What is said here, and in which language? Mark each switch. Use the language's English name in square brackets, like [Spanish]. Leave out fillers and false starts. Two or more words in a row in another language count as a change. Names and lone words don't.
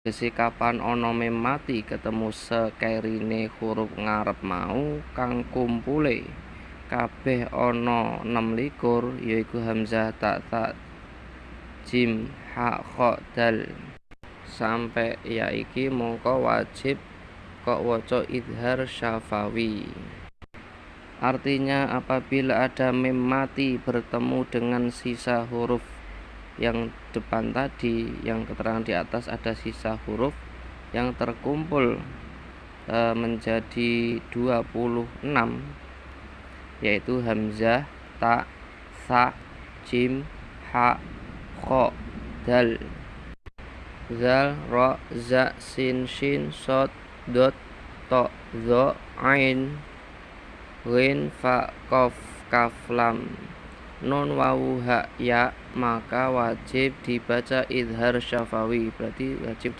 [Javanese] Tegese kapan ana mem mati ketemu sekérine huruf ngarep mau kang kumpulé kabèh ana 26 yaiku hamzah, ta, tha, jim, ha, kha, dal. Sampai ya iki mangka wajib kok waca [Arabic] إظهار شفوي. [Indonesian] Artinya apabila ada mem mati bertemu dengan sisa huruf yang depan tadi, yang keterangan di atas ada sisa huruf yang terkumpul menjadi 26, yaitu hamzah, ta, tha, jim, ha, kha, dal, zal, ra, za, sin, shin, shad, dot, ta, dha, ain, ghin, fa, qaf, kaf, lam, nun, wawu, ha, ya, maka wajib dibaca [Arabic] إظهار شفوي. [Indonesian] Berarti wajib